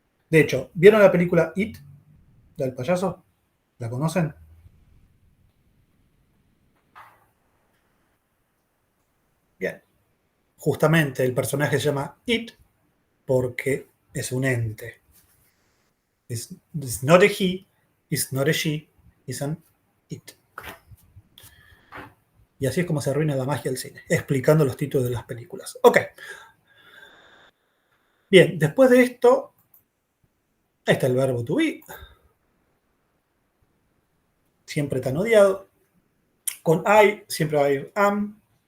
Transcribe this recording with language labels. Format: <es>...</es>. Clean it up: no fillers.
<es>De hecho, ¿vieron la película It del payaso? ¿La conocen? Bien. Justamente el personaje se llama It porque es un ente.</es> <en>It's not a he, it's not a she, it's an it.</en> <es>Y así es como se arruina la magia del cine, explicando los títulos de las películas. Ok. Bien, después de esto, está el verbo to be. Siempre tan odiado. Con I siempre va a ir am.</es>